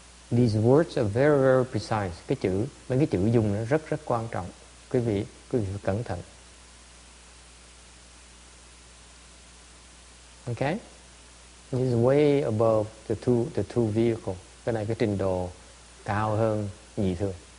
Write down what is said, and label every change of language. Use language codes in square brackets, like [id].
[en] These words are very, very precise. [vi] Mấy cái chữ dùng nó rất, rất quan trọng. Quý vị phải cẩn thận. [en] Okay? This is way above the two vehicle. [vi] Cái này cái trình độ cao hơn nhị thừa.